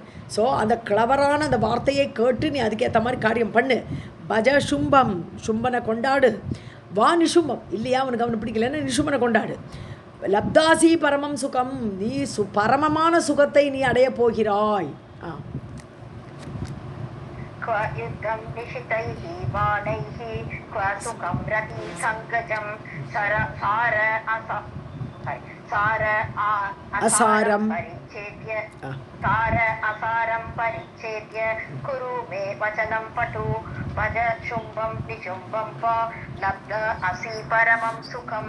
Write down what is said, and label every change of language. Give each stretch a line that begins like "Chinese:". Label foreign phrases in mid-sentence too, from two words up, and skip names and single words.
Tamil: ஸோ அந்த கிளவரான அந்த வார்த்தையை கேட்டு நீ அதுக்கேற்ற மாதிரி காரியம் பண்ணு.
Sanskrit: भज शुम्भम्,
Tamil: சும்பனை கொண்டாடு.
Sanskrit: वा निशुम्भम्,
Tamil: இல்லையா உனக்கு அவனை பிடிக்கலன்னு நிஷும்பனை கொண்டாடு.
Sanskrit: लब्धासि परमं सुखम्,
Tamil: நீ பரமமான சுகத்தை நீ அடைய போகிறாய்.
Sanskrit: क्व युद्धं निशितैः बाणैः क्व सुखं रति सङ्गजं असारं परिच्छेद्य कुरु मे वचनं पटु भज शुम्भं निशुम्भं वा लब्ध असि परमं सुखम्.